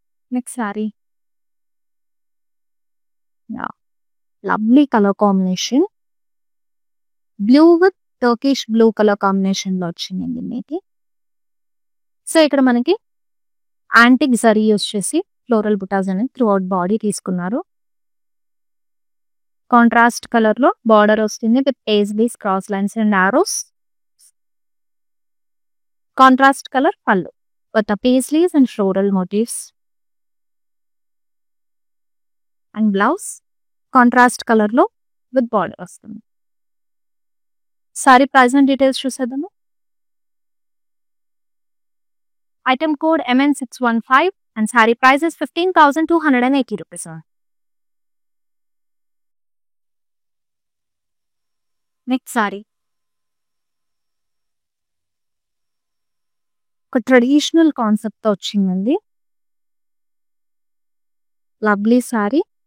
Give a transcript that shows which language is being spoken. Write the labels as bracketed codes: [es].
[en] Next saree. Yeah. Lovely color combination. Blue with Turkish blue color combination [te] లో వచ్చిందండి మీకు. So ఇక్కడ మనకి యాంటిక్ జరీ యూస్ చేసి ఫ్లోరల్ బుటాస్ అనేది త్రూ అవుట్ బాడీ తీసుకున్నారు. కాంట్రాస్ట్ కలర్ లో బార్డర్ వస్తుంది with paisleys, cross lines and Aorus. Contrast colour పళ్ళు with paisleys and floral motifs. And blouse contrast colour లో విత్ బార్డర్ వస్తుంది. సారీ ప్రైస్ అండ్ డీటెయిల్స్ చూసేద్దాము. [en] Item code MN615 and saree price is 15,280 rupees. [te] Next sorry ఒక traditional concept తో వచ్చిందండి. Lovely sorry.